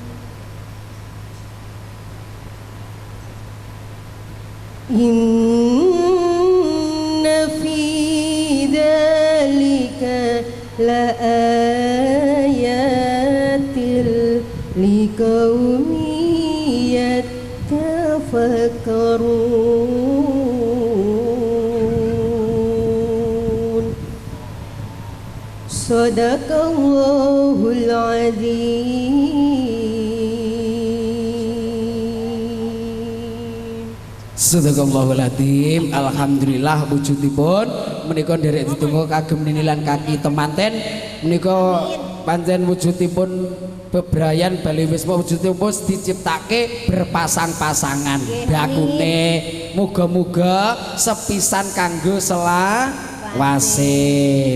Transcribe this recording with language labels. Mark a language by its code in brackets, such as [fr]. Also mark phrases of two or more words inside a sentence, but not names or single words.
[ar] إن في ذلك لآيات لقوم يتفكرون. يسخرون صدق الله العظيم. صدق الله العظيم. [jv] Alhamdulillah wujudipun menika nderek ditunggu kagem ninilan kaki temanten menika pancen wujudipun bebrayan bali wisma wujudipun diciptake berpasang-pasangan bakune muga-muga sepisan kanggo selawase.